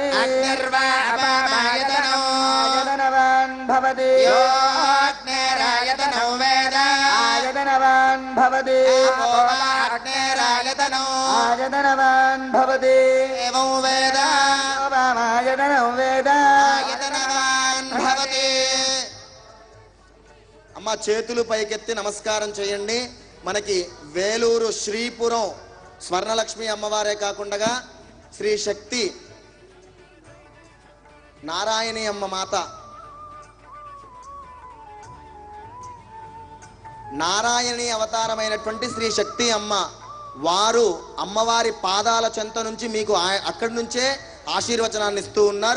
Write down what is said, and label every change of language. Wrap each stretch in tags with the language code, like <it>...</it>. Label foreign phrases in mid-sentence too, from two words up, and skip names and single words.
<sa>अग्निर्वा अपामायतनो आयतनवान् भवति. यो अग्निरायतनो वेद आयतनवान् भवति. अग्निरायतनो आयतनवान् भवति. एवं वेद अपामायतनो वेद आयतनवान् भवति.</sa> <te>అమ్మ చేతులు పైకెత్తి నమస్కారం చేయండి. మనకి వేలూరు శ్రీపురం స్వర్ణలక్ష్మి అమ్మవారే కాకుండా శ్రీ శక్తి నారాయణి అమ్మ మాత, నారాయణి అవతారమైనటువంటి శ్రీ శక్తి అమ్మ వారు అమ్మవారి పాదాల చెంత నుంచి మీకు అక్కడి నుంచే ఆశీర్వచనాన్ని ఇస్తూ ఉన్నారు.</te>